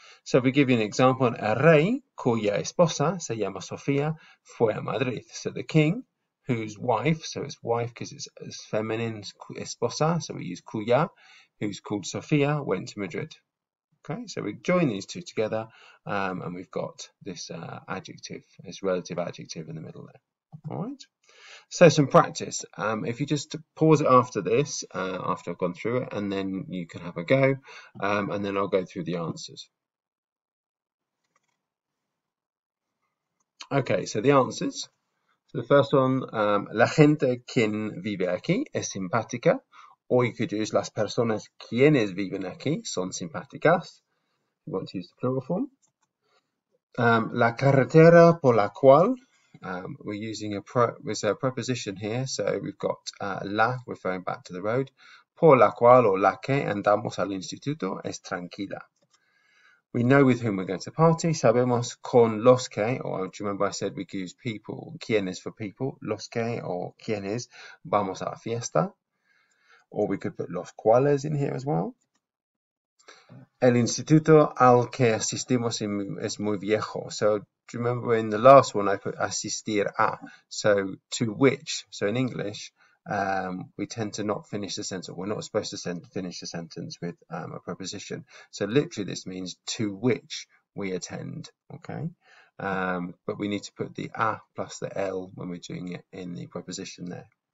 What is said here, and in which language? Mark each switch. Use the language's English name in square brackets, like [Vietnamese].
[English] So if we give you an example, [Spanish] el rey cuya esposa se llama Sofía fue a Madrid. [English] So the king, whose wife, so it's wife because it's feminine, esposa, so we use cuya, who's called Sofía, went to Madrid. Okay, so we join these two together, and we've got this adjective, this relative adjective in the middle there. All right. So some practice. If you just pause it after this, after I've gone through it, and then you can have a go, and then I'll go through the answers. Okay, so the answers. So the first one, [Spanish] la gente quien vive aquí es simpática. [English] Or you could use [Spanish] las personas quienes viven aquí son simpáticas. [English] You want to use the plural form. [Spanish] La carretera por la cual, [English] we're using there's a preposition here, so we've got la referring back to the road. [Spanish] Por la cual, or la que andamos al instituto es tranquila. [English] We know with whom we're going to party. [Spanish] Sabemos con los que, [English] or do you remember I said we could use people, quienes for people, los que or [Spanish] quienes vamos a la fiesta. [English] Or we could put los cuales in here as well. [Spanish] El instituto al que asistimos es muy viejo. [English] So do you remember in the last one I put asistir a? So to which. So in English, we tend to not finish the sentence. We're not supposed to finish the sentence with a preposition. So literally this means to which we attend. Okay. But we need to put the a plus the l when we're doing it in the preposition there.